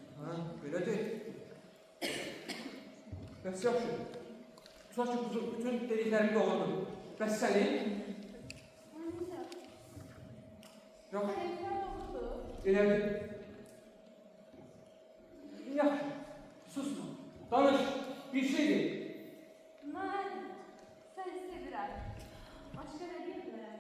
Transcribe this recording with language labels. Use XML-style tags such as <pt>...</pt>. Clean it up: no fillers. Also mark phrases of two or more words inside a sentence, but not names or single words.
<az>Ha, belə deyil. Bəs yaxşı. Tutaq ki, bütün dediklərimi doğrudur. Bəs sənin?</az> <tr>Neyse.</tr> <az>Yox,</az> <tr>Dedikler doğrudur.</tr> <az>elədir. Yaxşı, susma. Danış, bir şey de.</az> <tr>Ben seni</tr> <az>sevirəm.</az> <tr>Başka ne diyebilirim?</tr>